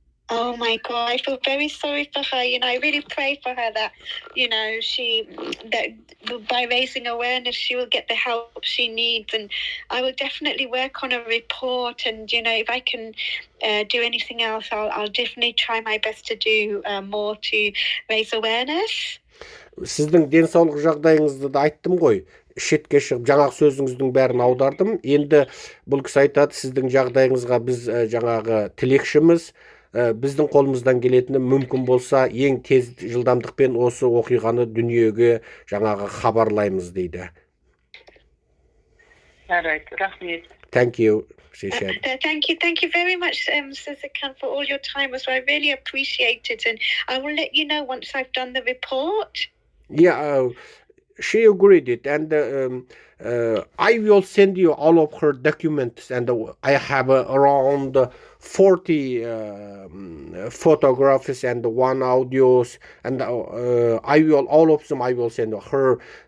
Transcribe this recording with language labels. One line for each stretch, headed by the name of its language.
English: Oh my God, I feel very sorry for her. I really pray for her that, that by raising awareness, she will get the help she needs. And I will definitely work on a report. And, if I can do anything else, I'll definitely try my best to do more to raise awareness.
Kazakh: Сіздің денсаулық жағдайыңызды да айттым ғой. Шетке шығып, жаңағы сөзіңіздің бәрін аудардым. Енді бұл кісі айтады, сіздің жағдайыңызға біз жаңағы тілекшіміз. Біздің қолымыздан келетіні мүмкін болса ең тез жылдамдықпен осы оқиғаны дүниеге жаңағы хабарлаймыз дейді. Рахмет.
English: Thank you, she said. Thank you very much, Sezekan, for all your time. I really appreciate it, and I will let you know once I've done the report. Yeah, she agreed it, and I will send you all of her documents, and I have around 40 photographs and 1 audios, and I will all of them. I will send her